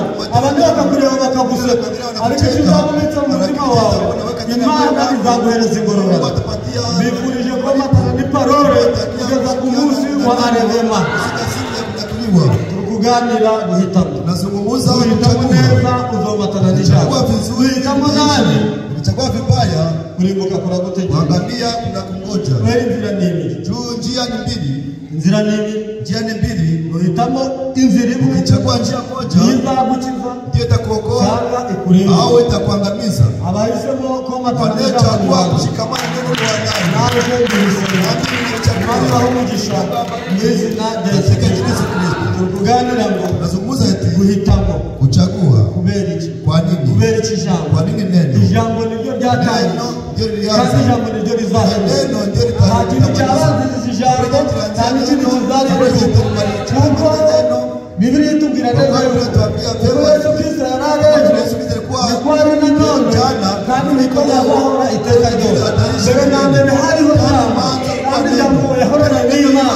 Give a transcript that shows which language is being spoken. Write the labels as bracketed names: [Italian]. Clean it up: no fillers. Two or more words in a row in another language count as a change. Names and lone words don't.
[Kinyarwanda] Abantu bakakureba bakaguseka, ariko icyo uzabonetse mu mutima wawe, Imana izaguhereza ingororano. Bifurije komatana n'iparole kugeza ku munsi wa Arevema. Tukuganira guhitamo, guhitamo neza uzomatana n'ijambo. Guhitamo nabi, [Swahili] Ukichagua vibaya [Kinyarwanda] kurimbuka kuragutegeka. [Swahili] kuangamia kuna kungoja. [Kinyarwanda] Kweli inzira ni ibiri, [Swahili] Njia ni mbili, [Kinyarwanda] inzira ni ibiri. [Swahili] njia ni mbili. [Kinyarwanda] Guhitamo inzira imwe [Swahili] Ukichagua njia moja [Kinyarwanda] izagukiza [Swahili] ndio itakuokoa [Kinyarwanda] cyangwa ikurimbuka. [Swahili] au itakuangamiza. [Kinyarwanda] Abahisemo komatana [Swahili] Wanachagua [Kinyarwanda] n'ijambo [Swahili] kushikamana neno la Bwana. [Kinyarwanda] nawe duhisemo, Imana ibahe umugisha mu izina rya Yesu Kristo. Tukuganira ngo [Swahili] Nazungumza eti [Kinyarwanda] guhitamo [Swahili] kuchagua. [Kinyarwanda] kubera iki? [Swahili] Kwa nini? [Kinyarwanda] Kubera iki ijambo? [Swahili] Kwa nini neno? [Kinyarwanda] Ijambo niryo ryatangiye, [Swahili] Neno ndio [Kinyarwanda] kandi [Swahili] lilianza. [Kinyarwanda] ijambo niryo rizaheruka. [Swahili] Neno ndio [Kinyarwanda] Nta kintu cyabanziriza ijambo, nta n'ikindi kizaheruka, kuko Bibiliya itubwira neza yuko ubwo Yesu Kristo yari arejo, niko ari na none, kandi niko yazahora iteka ryose. Mbere na mbere hariho Jambo, kandi Jambo yahorana n'Imana.